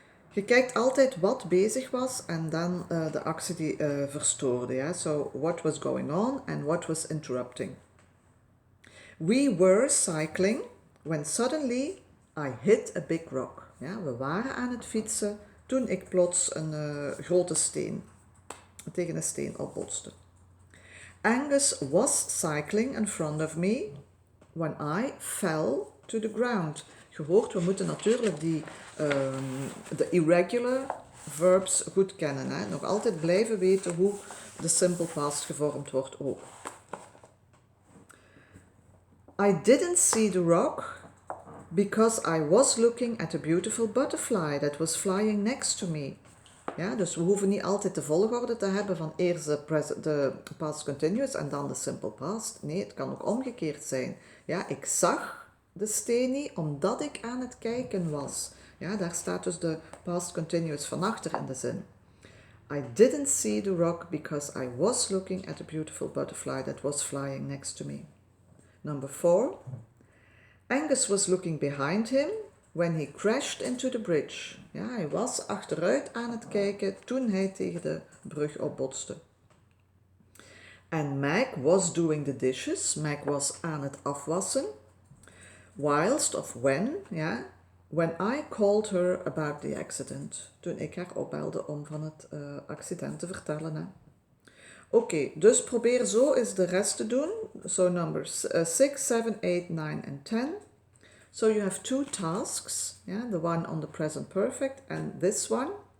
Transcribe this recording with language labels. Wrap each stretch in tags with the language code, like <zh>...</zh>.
<nl>Je kijkt altijd wat bezig was en dan de actie die verstoorde. Ja?</nl> <en>So, what was going on and what was interrupting. We were cycling when suddenly I hit a big rock.</en> <nl>Ja, we waren aan het fietsen toen ik plots een grote steen tegen een steen opbotste.</nl> <en>Angus was cycling in front of me when I fell to the ground.</en> <nl>Je hoort, we moeten natuurlijk de irregular verbs goed kennen. Hè? Nog altijd blijven weten hoe de simple past gevormd wordt ook.</nl> <en>I didn't see the rock because I was looking at a beautiful butterfly that was flying next to me.</en> <nl>Ja, dus we hoeven niet altijd de volgorde te hebben van eerst de past continuous en dan de simple past. Nee, het kan ook omgekeerd zijn. Ja, ik zag de steen niet omdat ik aan het kijken was. Ja, daar staat dus de past continuous van achter in de zin.</nl> <en>I didn't see the rock because I was looking at a beautiful butterfly that was flying next to me. Number 4. Angus was looking behind him when he crashed into the bridge.</en> <nl>Ja, hij was achteruit aan het kijken toen hij tegen de brug opbotste.</nl> <en>And Meg was doing the dishes.</en> <nl>Meg was aan het afwassen.</nl> <en>Whilst of when, ja, when I called her about the accident.</en> <nl>Toen ik haar opbelde om van het accident te vertellen. Hè. Oké, dus probeer zo eens de rest te doen.</nl> <en>So numbers 6, 7, 8, 9 and 10. So you have 2 tasks, yeah, the one on the present perfect and this one.</en>